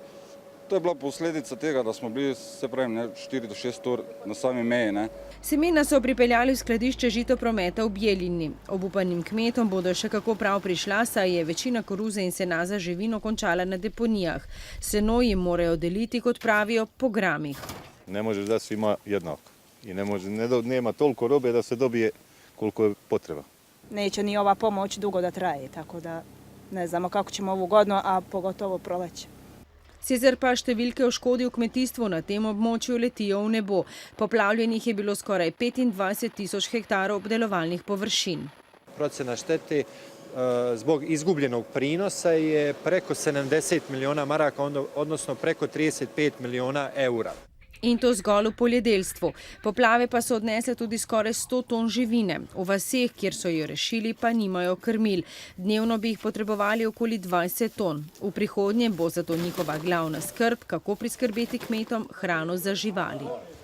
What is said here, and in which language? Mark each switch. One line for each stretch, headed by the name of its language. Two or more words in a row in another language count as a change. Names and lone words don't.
Slovenian: To je bila posledica tega, da smo bili 4 do 6 ur na sami meji. Semena so pripeljali v skladišče Žitoprometa v Bjelini. Obupanim kmetom bodo še kako prav prišla, saj je večina koruze in sena za živino končala na deponijah. Seno jim morajo deliti, kot pravijo, po gramih.
Serbian: Ne možeš da svima jednako i nema toliko robe da se dobije koliko je potreba. Neće ni ova pomoć dugo da traje, tako da ne znamo kako ćemo ovu godinu, a pogotovo proleće.
Slovenian: Sicer pa številke o škodi v kmetijstvu na tem območju letijo v nebo. Poplavljenih je bilo skoraj 25.000 hektarov obdelovalnih površin.
Croatian: Procjena štete zbog izgubljenog prinosa je preko 70 milijuna maraka, odnosno preko 35 milijuna eura.
Slovenian: In to zgolj v poljedelstvu. Poplave pa so odnesle tudi skoraj 100 ton živine. V vaseh, kjer so jo rešili, pa nimajo krmil. Dnevno bi jih potrebovali okoli 20 ton. V prihodnje bo zato njihova glavna skrb, kako priskrbeti kmetom hrano za živali.